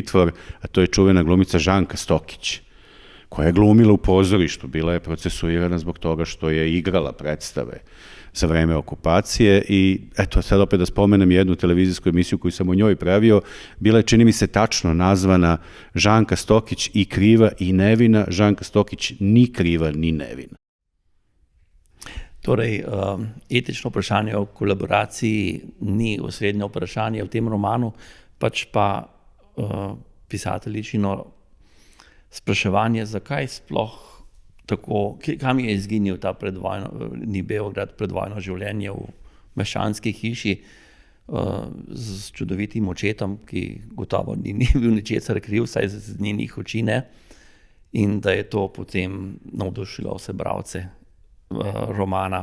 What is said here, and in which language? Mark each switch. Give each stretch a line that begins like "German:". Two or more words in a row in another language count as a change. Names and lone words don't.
Serbian: a to je čuvena glumica Žanka Stokić, koja je glumila u pozorištu, bila je procesuirana zbog toga što je igrala predstave za vreme okupacije i eto, sad opet da spomenem jednu televizijsku emisiju koju sam u njoj pravio, bila je, čini mi se, tačno nazvana Žanka Stokić i kriva i nevina, Žanka Stokić ni kriva ni nevina.
Slovenian: Torej, etično vprašanje o kolaboraciji ni osrednje vprašanje v tem romanu, pač pa pisateljičino spraševanje, zakaj sploh tako, kam je izginil ta predvojni Beograd, predvojno življenje v meščanski hiši z čudovitim očetom, ki gotovo ni bil ničesar kriv, saj z njenih oči ne, in da je to potem navdušilo vse bralce romana.